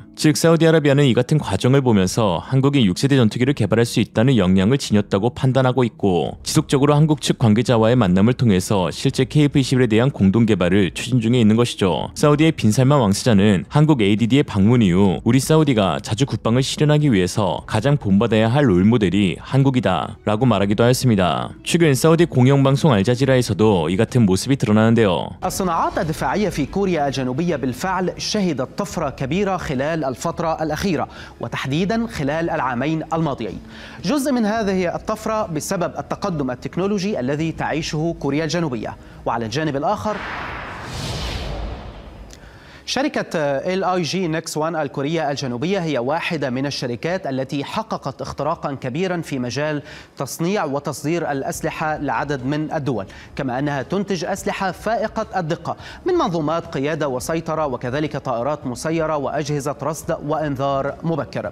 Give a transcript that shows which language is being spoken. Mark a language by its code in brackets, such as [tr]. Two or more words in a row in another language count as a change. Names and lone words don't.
[ko] 즉 사우디아라비아는 이 같은 과정을 보면서 한국이 6세대 전투기를 개발할 수 있다는 역량을 지녔다고 판단하고 있고 지속적으로 한국 측 관계자와의 만남을 통해서 실제 KF-21에 대한 공동 개발을 추진 중에 있는 것이죠. 사우디의 빈살만 왕세자는 한국 ADD의 방문 이후 우리 사우디가 자주 국방을 실현하기 위해서 가장 본받아야 할 롤모델이 한국이다 라고 말하기도 하였습니다. 최근 사우디 공영방송 알자지라에서도 이 같은 모습이 드러나는데요. [ar] الصناعات الدفاعية في كوريا الجنوبية بالفعل شهدت طفرة كبيرة خلال الفترة الأخيرة وتحديدا خلال العامين الماضيين. جزء من هذه الطفرة بسبب التقدم التكنولوجي الذي تعيشه كوريا الجنوبية، وعلى الجانب الآخر شركة LIG NEXONE الكورية الجنوبية هي واحدة من الشركات التي حققت اختراقا كبيرا في مجال تصنيع وتصدير الأسلحة لعدد من الدول، كما أنها تنتج أسلحة فائقة الدقة من منظومات قيادة وسيطرة وكذلك طائرات مسيرة وأجهزة رصد وإنذار مبكر.